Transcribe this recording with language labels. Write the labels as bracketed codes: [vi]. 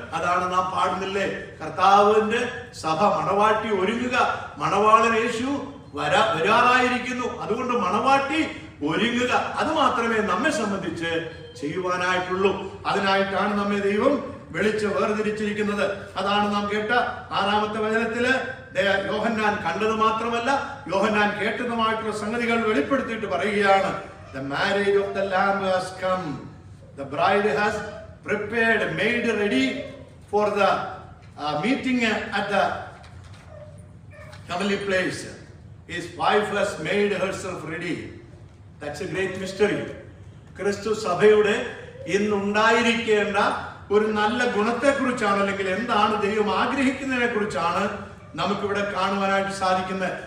[ml] അതാണ് നാം പാടുന്നില്ലേ, കർത്താവിന്റെ സഭ മണവാട്ടി ഒരുങ്ങുക, മണവാളൻ യേശു വരാറായിരിക്കുന്നു. അതുകൊണ്ട് മണവാട്ടി ഒരുങ്ങുക. അത് മാത്രമേ നമ്മെ സംബന്ധിച്ച് ചെയ്യുവാനായിട്ടുള്ളൂ. അതിനായിട്ടാണ് നമ്മെ ദൈവം വെളിച്ച് വേർതിരിച്ചിരിക്കുന്നത്. അതാണ് നാം കേട്ട 6ാമത്തെ വചനത്തില്, യോഹന്നാൻ കണ്ടത് മാത്രമല്ല, യോഹന്നാൻ കേട്ടതുമായിട്ടുള്ള സംഗതികൾ വെളിപ്പെടുത്തിയിട്ട് പറയുകയാണ്, [en] the marriage of the lamb has come, the bride has prepared, made ready for the meeting at the heavenly place. His wife has made herself ready. That's a great mystery. [ml] ക്രിസ്തു സഭയുടെ ഇന്നുണ്ടായിരിക്കേണ്ട ഒരു നല്ല ഗുണത്തെക്കുറിച്ചാണ്, അല്ലെങ്കിൽ എന്താണ് ദൈവം ആഗ്രഹിക്കുന്നതിനെ കുറിച്ചാണ് നമുക്കിവിടെ കാണുവാനായിട്ട് സാധിക്കുന്നത്.